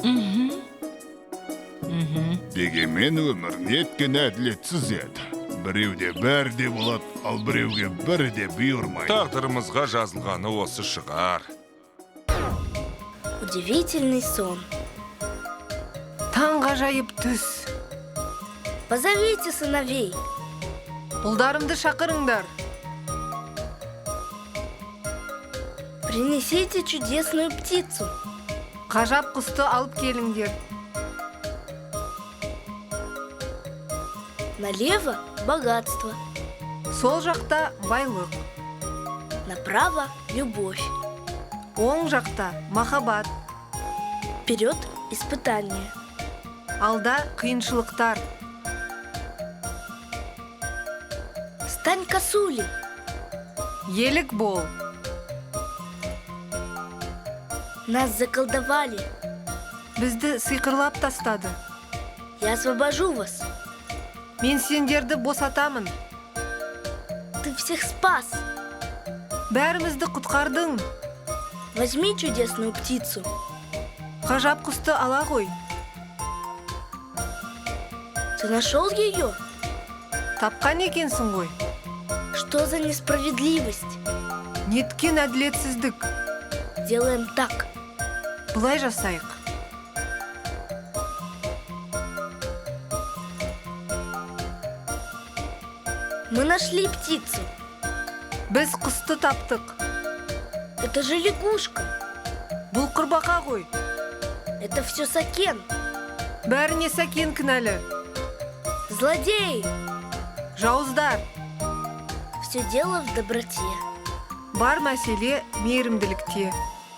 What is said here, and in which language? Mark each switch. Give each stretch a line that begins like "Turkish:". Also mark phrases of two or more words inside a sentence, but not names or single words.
Kazakh: Дегенмен өмір неткен әділетсіз еді. Біреуде бәрі де болады, ал біреуге бірі де бұйырмайды. Тағдырымызға жазылғаны осы шығар.
Russian: Удивительный сон.
Kazakh: Таң ғажайып түс.
Russian: Позовите сыновей.
Kazakh: Ұлдарымды шақырыңдар.
Russian: Принесите чудесную птицу.
Kazakh: Ғажап құсты алып келіңдер.
Russian: Налево богатство,
Kazakh: Сол жақта байлық,
Russian: направо любовь,
Kazakh: оң жақта махаббат,
Russian: вперед испытание.
Kazakh: алда қиыншылықтар.
Russian: Стань косулей.
Kazakh: Елік бол.
Russian: Нас заколдовали.
Kazakh: Бізді сиқырлап тастады.
Russian: Я освобожу вас.
Kazakh: Мен сендерді босатамын.
Russian: Ты всех спас.
Kazakh: Бәрімізді құтқардың.
Russian: Возьми чудесную птицу.
Kazakh: Ғажап құсты ала ғой.
Russian: Ты нашел ее?
Kazakh: Тапқан екенсің ғой.
Russian: Что за несправедливость?
Kazakh: Неткен әділетсіздік.
Russian: Делаем так.
Kazakh: Бұлай жасайық.
Russian: Мы нашли птицу.
Kazakh: Біз құсты таптық.
Russian: Это же лягушка.
Kazakh: Бұл құрбақа ғой.
Russian: Это все Сакен.
Kazakh: Бәріне сәкен кінәлі.
Russian: Злодеи.
Kazakh: Жауыздар.
Russian: Все дело в доброте.
Kazakh: Бар мәселе мейірімділікте.